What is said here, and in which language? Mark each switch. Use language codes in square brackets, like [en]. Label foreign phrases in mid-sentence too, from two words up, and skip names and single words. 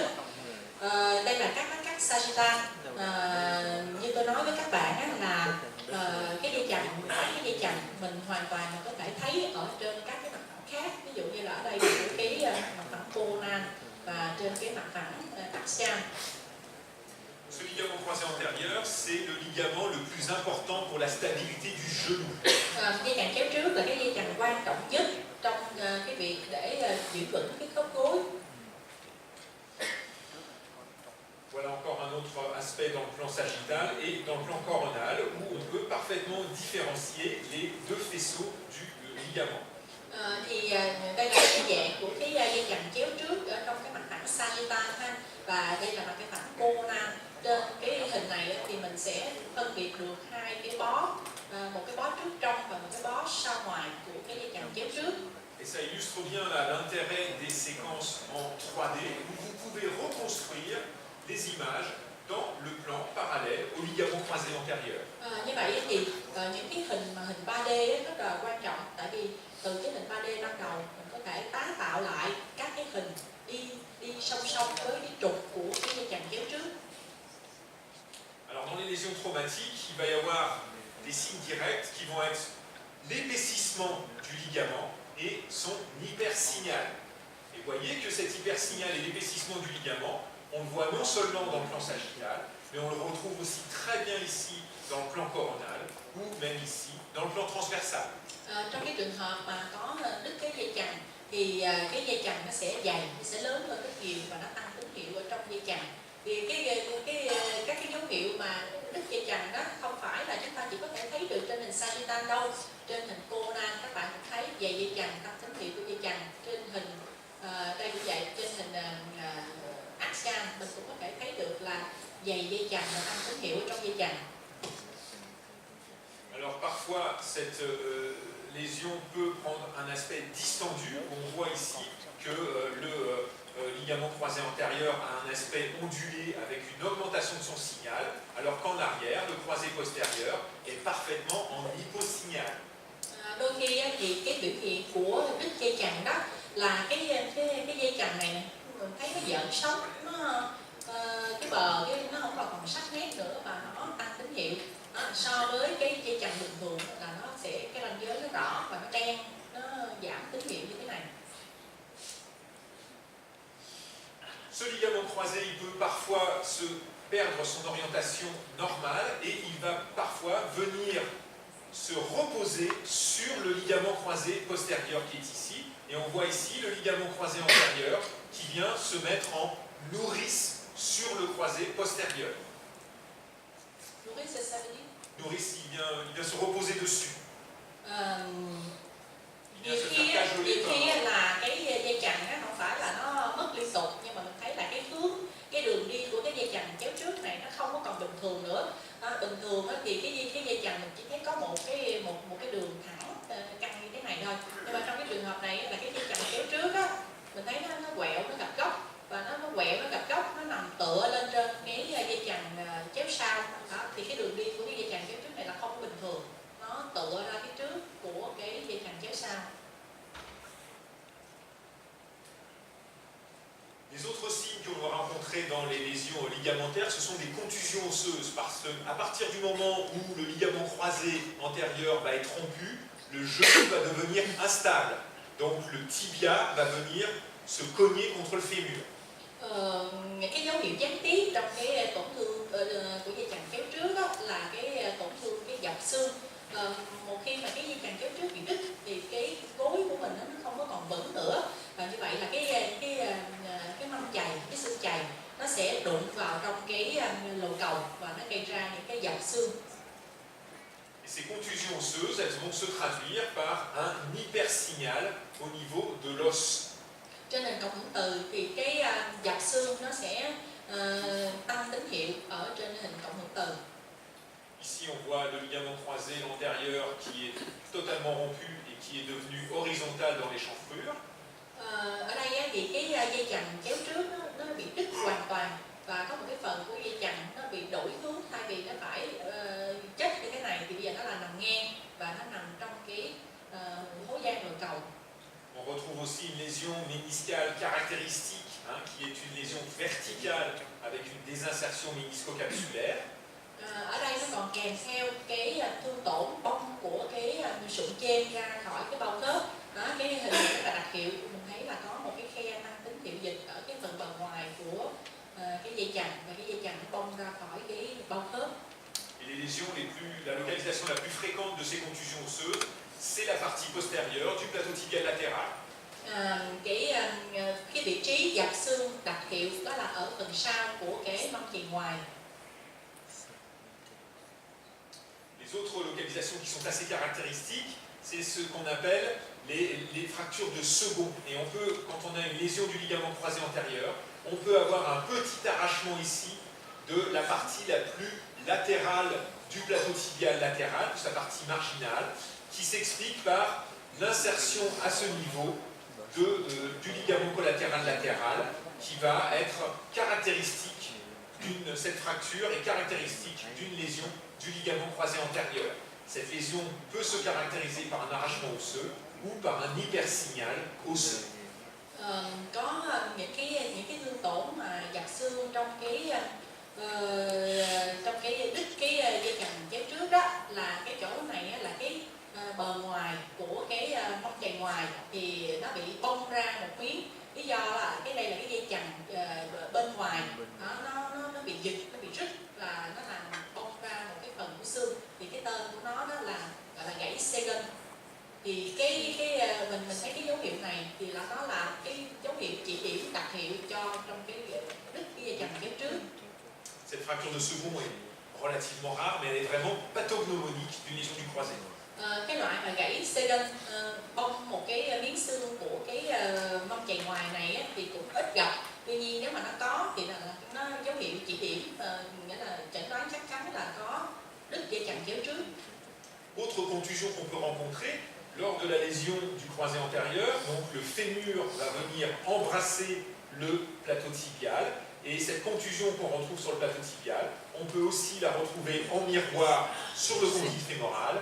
[vi] Đây là các sagittal. Như tôi nói với các bạn á, là cái dây chằng mình hoàn toàn mình có thể thấy ở trên các cái mặt phẳng khác. Ví dụ như là ở đây là cái mặt phẳng Conan và trên cái mặt phẳng axial. [fr] Ce ligament croisé antérieur, c'est le ligament le plus important pour la stabilité du genou. [vi] Dây chằng chéo trước là cái dây chằng quan trọng nhất trong cái việc để giữ vững cái khớp gối. [fr] Voilà encore un autre aspect dans le plan sagittal et dans le plan coronal où on peut parfaitement différencier les deux faisceaux du ligament. [vi] Thì đây là cái dạng của cái dây chằng chéo trước ở trong cái mặt phẳng sagittal ha, và đây là mặt cái phẳng Conan. Trên cái hình này thì mình sẽ phân biệt được hai cái bó, một cái bó trước trong và một cái bó sau ngoài của cái dây chằng chéo trước. [fr] Et ça illustre bien l'intérêt des séquences en 3D où vous pouvez reconstruire des images dans le plan parallèle au ligament croisé antérieur. [vi] Như vậy thì những cái hình 3D rất là quan trọng, tại vì từ cái hình 3D ban đầu mình có thể tái tạo lại các cái hình đi song song với cái trục của cái dây chằng chéo trước. [fr] Alors dans les lésions traumatiques, il va y avoir des signes directs qui vont être l'épaississement du ligament et son hypersignal. Et voyez que cet hypersignal et l'épaississement du ligament, on le voit non seulement dans le plan sagittal, mais on le retrouve aussi très bien ici dans le plan coronal, ou même ici dans le plan transversal. [vi] Trong cái trường hợp mà có đứt cái dây chằng thì cái dây chằng nó sẽ dày, nó sẽ lớn hơn rất nhiều và nó tăng tín hiệu ở trong dây chằng. Thì các cái dấu hiệu mà đứt dây chằng đó không phải là chúng ta chỉ có thể thấy được trên hình sagittal đâu. Trên hình Conan các bạn cũng thấy dày dây chằng, tăng tín hiệu của dây chằng. Trên hình đây cũng vậy, trên hình axial mình cũng có thể thấy được là dày dây chằng và tăng tín hiệu trong dây chằng. [fr] Alors parfois, lésion peut prendre un aspect distendu. On voit ici que le ligament croisé antérieur a un aspect ondulé avec une augmentation de son signal, alors qu'en arrière, le croisé postérieur est parfaitement en hyposignal. [vi] Đôi khi á, thì cái biểu hiện của đứt dây chằng đó là cái dây chằng này nè, mình thấy nó giãn sống, nó cái bờ nó không còn sắc nét nữa và nó tăng tín hiệu. So với cái dây chằng bình thường là nó sẽ cái ranh giới nó rõ và nó đen, nó giảm tín hiệu như thế này. [fr] Ce ligament croisé, il peut parfois se perdre son orientation normale et il va parfois venir se reposer sur le ligament croisé postérieur qui est ici. Et on voit ici le ligament croisé antérieur qui vient se mettre en nourrice sur le croisé postérieur. Nourrice, c'est ça veut dire? Nourrice, il vient se reposer dessus. Il vient se [vi] Nhiều [fr] faire cajoler [vi] khi [fr] par... [vi] là cái dây chằng á, không phải là nó mất liên tục, nhưng mà mình thấy là cái hướng, cái đường đi của cái dây chằng chéo trước này nó không có còn bình thường nữa. Bình thường á, thì cái dây chằng mình chỉ thấy có một cái đường thẳng căng như thế này thôi, nhưng mà trong cái trường hợp này là cái dây chằng chéo trước á, mình thấy nó quẹo, nó gặp góc và nó quẹo, nó gặp góc, nó nằm tựa lên trên cái dây chằng chéo sau. Đó, thì cái đường đi của cái dây chằng chéo trước này là không bình thường, nó tựa ra cái trước của cái dây chằng chéo sau. [fr] Les autres signes que l'on va rencontrer dans les lésions ligamentaires, ce sont des contusions osseuses, parce qu'à partir du moment où le ligament croisé antérieur va être rompu, le genou va devenir instable. Donc le tibia va venir se cogner contre le fémur. [vi] Cái dấu hiệu gián tiếp trong cái tổn thương của dây chằng chéo trước đó là cái tổn thương cái dọc xương. Một khi mà cái dây chằng chéo trước bị đứt thì cái gối của mình nó không có còn vững nữa, và như vậy là cái mâm chày, cái xương chày nó sẽ đụng vào trong cái lồi cầu và nó gây ra những cái dọc xương. [fr] Et ces contusions osseuses, elles vont se traduire par un hypersignal au niveau de l'os. [vi] Trên nền cộng hưởng từ thì cái dọc xương nó sẽ tăng tín hiệu ở trên hình cộng hưởng từ. [fr] Ici, on voit le ligament croisé antérieur qui est totalement rompu et qui est devenu horizontal dans l'échancrure. [vi] Ở đây thì cái dây chằng chéo trước nó bị đứt hoàn toàn và có một cái phần của dây chằng nó bị đổi hướng, thay vì nó phải chết như thế này thì bây giờ nó là nằm ngang và nó nằm trong cái hố gian đồi cầu. [fr] On retrouve aussi une lésion méniscale caractéristique, qui est une lésion verticale avec une désinsertion ménisco-capsulaire. [vi] Ở đây nó còn kèm theo cái thương tổn bong của cái sụn trên ra khỏi cái bao khớp. Cái hình này rất là đặc hiệu, mình thấy là có một cái khe tăng tín hiệu dịch ở cái phần bờ ngoài của cái dây chằng, và cái dây chằng nó bong ra khỏi cái bao khớp. [fr] Et les lésions la localisation la plus fréquente de ces contusions osseuses, c'est la partie postérieure du plateau tibial latéral. [vi] Cái vị trí dập xương đặc hiệu đó là ở phần sau của cái mâm chày ngoài. [fr] Les autres localisations qui sont assez caractéristiques, c'est ce qu'on appelle les fractures de second. Et on peut, quand on a une lésion du ligament croisé antérieur, on peut avoir un petit arrachement ici de la partie la plus latérale du plateau tibial latéral, de sa partie marginale, qui s'explique par l'insertion à ce niveau du ligament collatéral latéral, qui va être caractéristique cette fracture est caractéristique d'une lésion du ligament croisé antérieur. Cette lésion peut se caractériser par un arrachement osseux ou par un hypersignal osseux. [vi] Có những cái thương tổn mà dập xương trong cái đứt cái dây chằng chéo trước đó, là cái chỗ này là cái bờ ngoài của cái mâm chày ngoài thì nó bị bong ra một miếng. Lý do là cái đây là cái dây chằng bên ngoài nó bị giật, nó bị rứt và nó làm bong ra một cái phần của xương, thì cái tên của nó đó là gọi là gãy Segan. Thì mình thấy cái dấu hiệu này thì là nó là cái dấu hiệu chỉ điểm đặc hiệu cho trong cái đứt cái dây chằng chéo trước. [fr] Cette fracture de second est relativement rare, mais elle est vraiment pathognomonique d'une lésion du croisé. [vi] Cái loại mà gãy Segan bong một cái miếng xương của cái mâm chày ngoài này thì cũng ít gặp. Tuy nhiên nếu mà nó có thì là nó dấu hiệu chỉ điểm, nghĩa là chẩn đoán chắc chắn là có đứt dây chằng chéo trước. [fr] Autre contusion qu'on peut rencontrer, Lors de la lésion du croisé antérieur, donc le fémur va venir embrasser le plateau tibial, et cette contusion qu'on retrouve sur le plateau tibial, on peut aussi la retrouver en miroir sur le condyle fémoral.